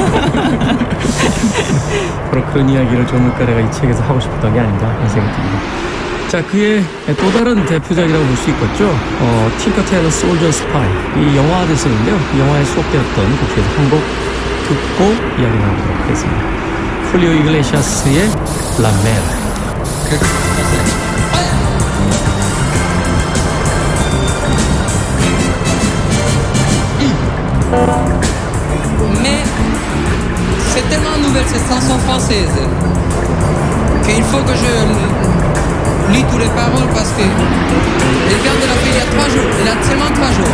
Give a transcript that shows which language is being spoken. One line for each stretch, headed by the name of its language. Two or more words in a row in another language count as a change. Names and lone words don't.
Korean: 바로 그런 이야기를 존 루카레가 이 책에서 하고 싶었던 게 아닌가 하는 생각이 듭니다. 자, 그의 또 다른 대표작이라고 볼 수 있겠죠. 틴커 테일러 솔저 스파이. 이 영화가 됐었는데요. 이 영화에 수록되었던 그 중에서 한 곡 듣고 이야기 나누도록 하겠습니다. 훌리오 이글레시아스의 La Mer.
French: Mais c'est tellement nouvelle cette chanson française qu'il faut que je lis toutes les paroles parce que elle vient de la faire il y a 3 jours, elle a seulement 3 jours.